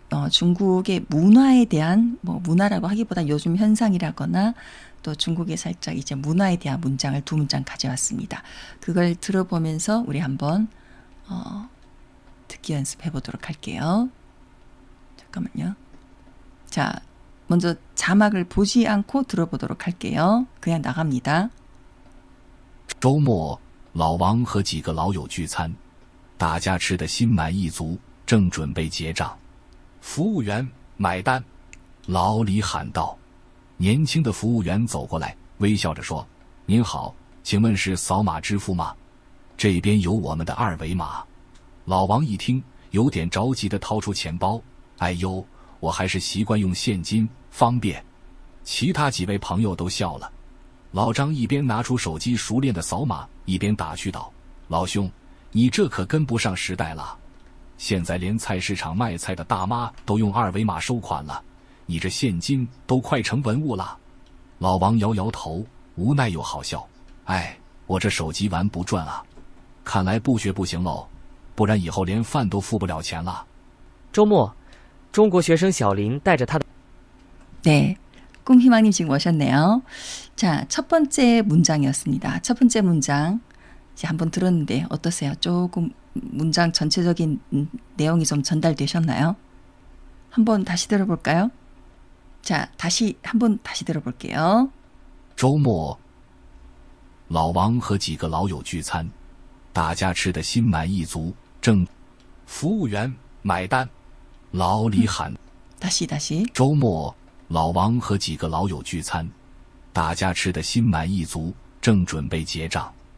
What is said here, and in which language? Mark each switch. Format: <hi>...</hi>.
<ko>중국의 문화에 대한, 문화라고 하기보다 요즘 현상이라거나 또 중국의 살짝 이제 문화에 대한 문장을 2문장 가져왔습니다. 그걸 들어보면서 우리 한번 듣기 연습해 보도록 할게요. 잠깐만요. 자, 먼저 자막을 보지 않고 들어보도록 할게요. 그냥 나갑니다.</ko> <zh>周末，老王和几个老友聚餐，大家吃得心满意足，正准备结账。服务员买单，老李喊道。年轻的服务员走过来，微笑着说：“您好，请问是扫码支付吗？这边有我们的二维码。” 老王一听，有点着急地掏出钱包：“哎呦，我还是习惯用现金，方便。” 其他几位朋友都笑了。老张一边拿出手机熟练的扫码，一边打趣道：“老兄，你这可跟不上时代了，现在连菜市场卖菜的大妈都用二维码收款了，你这现金都快成文物了。” 老王摇摇头，无奈又好笑：“哎，我这手机玩不转啊，看来不学不行喽，不然以后连饭都付不了钱了。” 周末，中国学生小林带着他的</zh> <ko>네, 꿈희망님 지금 오셨네요. 자, 첫 번째 문장이었습니다. 첫 번째 문장 이제 한번 들었는데 어떠세요? 조금 문장 전체적인 내용이 좀 전달되셨나요? 한번 다시 들어볼까요? 자, 한번 다시 들어볼게요.</ko> <zh>周末，老王和几个老友聚餐，大家吃得心满意足，正服务员买单，老李喊。</zh> <ko>다시.</ko> <zh>周末，老王和几个老友聚餐，大家吃得心满意足，正准备结账。</zh>